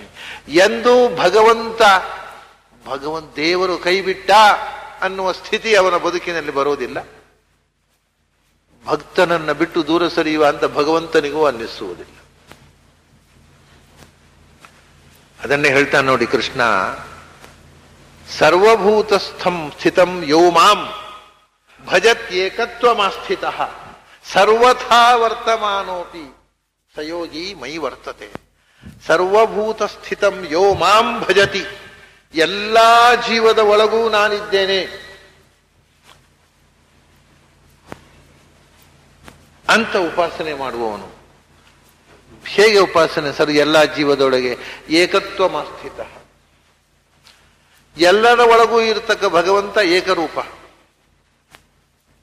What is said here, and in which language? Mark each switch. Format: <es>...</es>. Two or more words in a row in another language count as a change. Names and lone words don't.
<kn>ಎಂದು ಭಗವಂತ ದೇವರು ಕೈಬಿಟ್ಟ ಅನ್ನುವ ಸ್ಥಿತಿ ಅವನ ಬದುಕಿನಲ್ಲಿ ಬರೋದಿಲ್ಲ. ಭಕ್ತನನ್ನ ಬಿಟ್ಟು ದೂರ ಸರಿಯುವ ಅಂತ ಭಗವಂತನಿಗೂ ಅನ್ನಿಸುವುದಿಲ್ಲ. ಅದನ್ನೇ ಹೇಳ್ತಾನೆ ನೋಡಿ ಕೃಷ್ಣ,</kn> <sa>ಸರ್ವಭೂತಸ್ಥಂ ಸ್ಥಿತಂ ಯೋ ಮಾಂ ಭಜತ್ಯೇಕತ್ವಮಾಸ್ಥಿತಃ ಸರ್ವಥಾ ವರ್ತಮಾನೋಪಿ ಸಯೋಗಿ ಮೈ ವರ್ತತೆ. ಸರ್ವಭೂತ ಸ್ಥಿತಂ ಯೋ ಮಾಂ ಭಜತಿ,</sa> <kn>ಎಲ್ಲಾ ಜೀವದ ಒಳಗೂ ನಾನಿದ್ದೇನೆ ಅಂತ ಉಪಾಸನೆ ಮಾಡುವವನು. ಹೇಗೆ ಉಪಾಸನೆ ಸರ್? ಎಲ್ಲಾ ಜೀವದೊಳಗೆ ಏಕತ್ವಮಾಸ್ಥಿತ, ಎಲ್ಲರ ಒಳಗೂ ಇರತಕ್ಕ ಭಗವಂತ ಏಕರೂಪ.</kn>